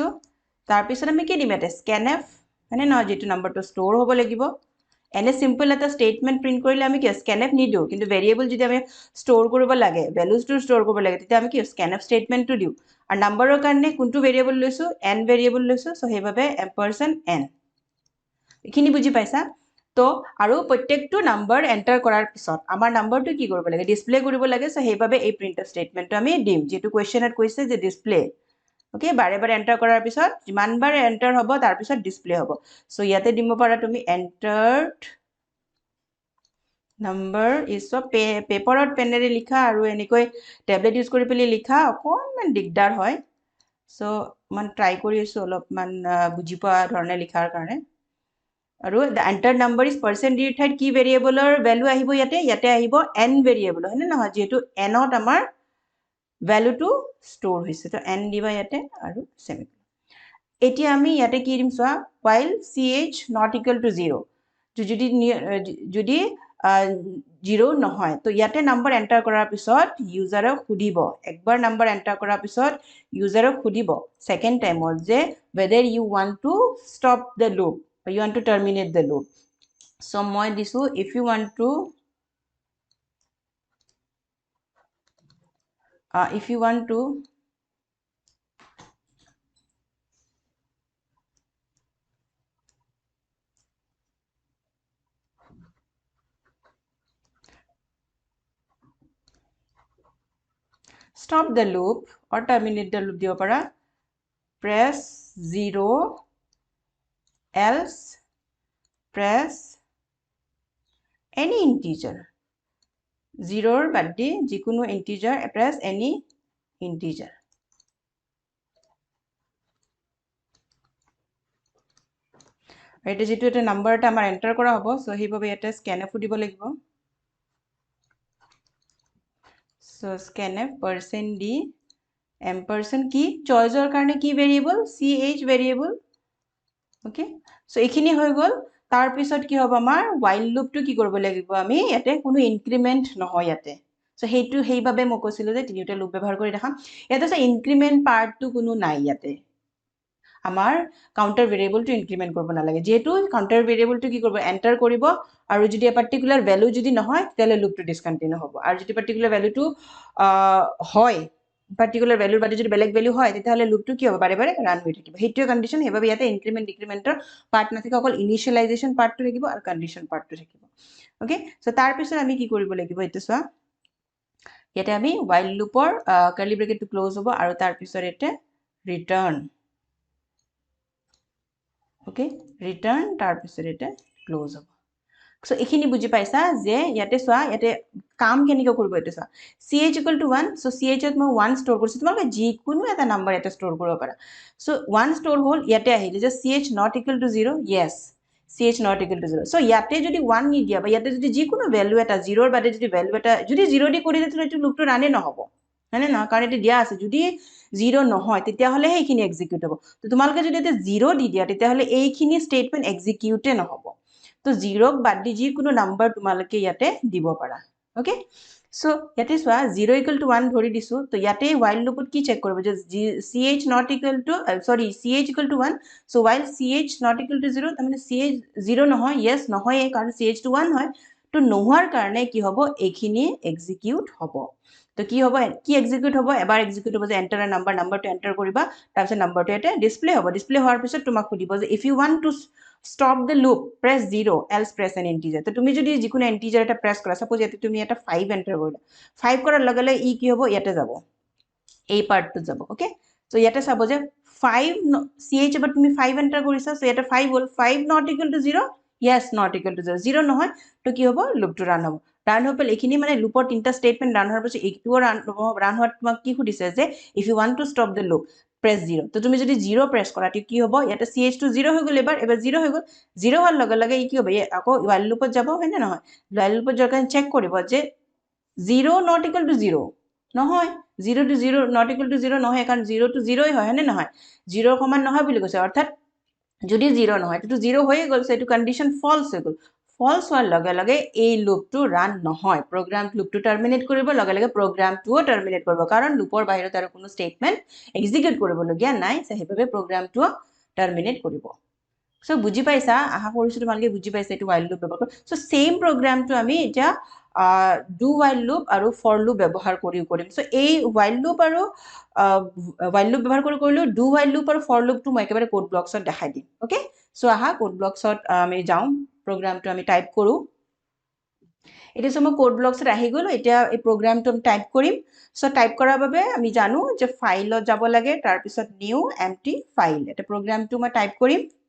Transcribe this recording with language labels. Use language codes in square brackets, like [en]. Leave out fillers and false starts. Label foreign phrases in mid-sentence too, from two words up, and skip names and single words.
[as] তাৰ পিছত আমি কি দিম এটা scanf মানে নহয় যেটো নাম্বাৰটো ষ্টৰ হ'ব লাগিব এনে সিম্পল এটা স্টেটমেন্ট প্ৰিন্ট কৰিলে আমি কি scanf নিদিও কিন্তু ভেৰিয়েবল যদি আমি ষ্টৰ কৰিব লাগে ভ্যালুজটো ষ্টৰ কৰিব লাগে তেতিয়া আমি কি scanf স্টেটমেন্টটো দিও আৰু নাম্বাৰৰ কাৰণে কোনটো ভেৰিয়েবল লৈছো n ভেৰিয়েবল লৈছো সো সেইভাবে ampersand n এখিনি বুজি পাইছা। তো আৰু প্ৰত্যেকটো নাম্বাৰ এণ্টাৰ কৰাৰ পিছত আমাৰ নাম্বাৰটো কি কৰিব লাগে ডিসপ্লে কৰিব লাগে সো সেইভাবে এই [en] print statement [as] আমি দিম যেটো কোৱেশ্চনত কৈছে যে ডিসপ্লে ওকে বাৰে বাৰে এণ্টাৰ কৰাৰ পিছত যিমান বাৰ এণ্টাৰ হ'ব তাৰ পিছত ডিসপ্লে হ'ব সো ইয়াতে দিব পাৰা তুমি [en] entered number is [as] অ পেপাৰত পেনেৰে লিখা আৰু এনেকৈ [en] tablet use [as] কৰি পেলি লিখা অকনমান দিগদাৰ হয় সো মান ট্ৰাই কৰি আছো অলপমান বুজি পোৱা ধৰণে লিখাৰ কাৰণে আৰু the [en] entered number is percent [as] দি ঠাইত কি ভেৰিয়েবলৰ ভ্যালু আহিব ইয়াতে আহিব n ভেৰিয়েবল হয়নে নহয় যেহেতু n ত আমাৰ ভ্যালুটো ষ্টৰ হৈছে তো n দিবা ইয়াতে আৰু সেমিকোলন এতিয়া আমি ইয়াতে কি দিম চোৱা [en] while ch not equal to 0 [as] যদি 0 নহয় তো ইয়াতে নাম্বাৰ এন্টাৰ কৰাৰ পিছত ইউজাৰক খুদিব একবাৰ নাম্বাৰ এন্টাৰ কৰাৰ পিছত ইউজাৰক খুদিব সেকেন্ড টাইমত যে [en] whether you want to stop the loop or you want to terminate the loop [as] so মই দিছো [en] if you want to stop the loop or terminate the loop [as] দিব পাৰা [en] press 0 else press any integer [as] 0 বাদ দি যিকোনো integer [en] press any integer [as] এটা যেটো এটা নাম্বার এটা আমাৰ এন্টাৰ কৰা হ'ব সো সেইভাবে এটা scanf দিব লাগিব সো [en] scanf percent d ampersand [as] কি চয়েসৰ কাৰণে কি ভেৰিয়েবল ch ভেৰিয়েবল ওকে সো এইখিনি হৈ গল তাৰ পিছত কি হ'ব আমাৰ [en] while loopটো [as] কি কৰিব লাগিব আমি ইয়াতে কোনো ইনক্ৰিমেন্ট নহয় ইয়াতে সো সেইভাবে মই কৈছিলো যে তিনিটা লুপ ব্যৱহাৰ কৰি দেখাম ইয়াতে সো ইনক্ৰিমেন্ট পাৰ্টটো কোনো নাই ইয়াতে আমাৰ কাউন্টাৰ ভেৰিয়েবলটো ইনক্ৰিমেন্ট কৰিব নালাগে যেহেতু কাউন্টাৰ ভেৰিয়েবলটো কি কৰিব এন্টাৰ কৰিব আৰু যদি [en] particular value [as] যদি নহয় তেলে লুপটো ডিসকন্টিনিউ হ'ব আৰু যদি [en] particular value [as] হয় [en] particular value [as] বাদে যদি বেলেগ ভ্যালু হয় তাহলে লুপটো কি হবে বারে বারে রান হৈ থাকিব হেইটো কন্ডিশন হেবাবে ইয়াতে [en] increment decrement part [as] নাথাকে অকল [en] initialization part [as] থাকিব আৰু [en] condition part [as] থাকিব ওকে সো তাৰ পিছত আমি কি কৰিব লাগিব এটো চোৱা ইয়াতে আমি [en] while loopৰ curly bracket [as] ক্লোজ হ'ব আৰু তাৰ পিছত এতে ৰিটাৰ্ন ওকে ৰিটাৰ্ন তাৰ পিছত এতে ক্লোজ হ'ব সো এখিনি বুজি পাইছা যে ইয়াতে চোৱা ইয়াতে কাম কেনেকৈ কৰিব এতে চোৱা [en] ch equal to 1 so [as] ch ত মই 1 ষ্টৰ কৰিছো তোমালোকে যিকোনো এটা নাম্বাৰ এটা ষ্টৰ কৰিব পাৰা so 1 ষ্টৰ হ'ল ইয়াতে আহিলে যে [en] ch not equal to 0 yes ch not equal to 0 so [as] ইয়াতে যদি 1 নি দিয়া বা ইয়াতে যদি যিকোনো ভ্যালু এটা 0 ৰ বাদে যদি ভ্যালু এটা যদি 0 দি কৰি দিলে তো লুপটো ৰানে নহব মানে না কাৰণ এটা দিয়া আছে যদি 0 নহয় তেতিয়া হলে সেইখিনি এক্সিকিউট হ'ব তো তোমালোকে যদি এটা 0 দি দিয়া তেতিয়া হলে এইখিনি স্টেটমেন্ট এক্সিকিউটে নহব তো 0 বাদ দি যিকোনো নাম্বাৰ তোমালোকে ইয়াতে দিব পাৰা ওকে সো ইয়াতে চোৱা [en] 0 equal to 1 [as] ধৰি দিছো তো ইয়াতে [en] while loopত [as] কি চেক কৰিব যে [en] ch not equal to ch equal to 1 so while ch not equal to 0 [as] তাৰমানে ch 0 নহয় yes নহয় কাৰণ ch to 1 হয় তো নোহোৱাৰ কাৰণে কি হ'ব এইখিনি এক্সিকিউট হ'ব তো কি হ'ব কি এক্সিকিউট হ'ব এবাৰ এক্সিকিউট হ'ব যে [en] enter a number [as] এন্টাৰ কৰিবা তাৰ পিছত নাম্বাৰটো ইয়াতে ডিসপ্লে হ'ব ডিসপ্লে হোৱাৰ পিছত তোমাক খুদিব যে [en] if you want to stop the loop press 0 else press an integer [as] তো তুমি যদি যিকোনো ইন্টিজাৰ এটা প্ৰেছ কৰা সাপোজ ইয়াতে তুমি এটা 5 এন্টাৰ কৰিলা 5 কৰাৰ লগে লগে ই কি হ'ব ইয়াতে যাব এই পাৰ্টটো যাব ওকে সো ইয়াতে চাব যে 5 ch এবাৰ তুমি 5 এন্টাৰ কৰিছা সো ইয়াতে 5 হ'ল [en] 5 not equal to 0 yes not equal to 0 0 [as] নহয় তো কি হ'ব লুপটো ৰান হ'ব ৰান হৈ পেল এইখিনি মানে লুপৰ তিনটা স্টেটমেন্ট ৰান হোৱাৰ পিছত এইটোও ৰান হোৱাত তোমাক কি খুদিছে যে [en] if you want to stop the loop press 0 [as] তো তুমি যদি 0 প্ৰেছ কৰা তে কি হ'ব ইয়াতে ch টো 0 হৈ গ'ল এবাৰ 0 হৈ গ'ল 0 হোৱাৰ লগে লগে ই কি হ'ব আকৌ [en] while loopত [as] যাব হয় না নহয় [en] while loopত [as] যোৱাৰ কাৰণে চেক কৰিব যে [en] 0 not equal to 0 [as] নহয় 0 to [en] 0 not equal to 0 [as] নহয় কাৰণ 0 to 0 হয় হয়নে নহয় 0 সমান নহয় বুলি কৈছে অৰ্থাৎ যদি 0 নহয় তো 0 হৈ গ'ল সো এটো কন্ডিশন ফলস হৈ গ'ল ফলস হোৱাৰ লগে লগে এই লুপটো ৰান নহয় প্ৰগ্ৰাম লুপটো টাৰ্মিনেট কৰিব লগে লগে প্ৰগ্ৰামটোও টাৰ্মিনেট কৰিব কাৰণ লুপৰ বাহিৰত আৰু কোনো স্টেটমেন্ট এক্সিকিউট কৰিবলগীয়া নাই সেইভাবে প্ৰগ্ৰামটো টাৰ্মিনেট কৰিব সো বুজি পাইছা আশা কৰিছো তোমালোকে বুজি পাইছা এটো [en] while loop [as] ব্যৱহাৰ কৰি সো সেম প্ৰগ্ৰামটো আমি এতিয়া [en] do while loop [as] আৰু for loop ব্যৱহাৰ কৰিও কৰিম সো এই [en] while loop [as] আৰু [en] while loop [as] ব্যৱহাৰ কৰিলো [en] do while loop [as] আৰু [en] for loop [as] টো মই একেবাৰে [en] code blocks [as] দেখাই দিম ওকে সো আহা [en] code blocks [as] আমি যাও প্ৰগ্ৰামটো আমি টাইপ কৰো এটা সময় [en] code blocks [as] আহি গলো এতিয়া এই প্ৰগ্ৰামটো আমি টাইপ কৰিম সো টাইপ কৰাৰ বাবে আমি জানো যে ফাইলত যাব লাগে তাৰ পিছত [en] new empty file [as] এটা প্ৰগ্ৰামটো মই টাইপ কৰিম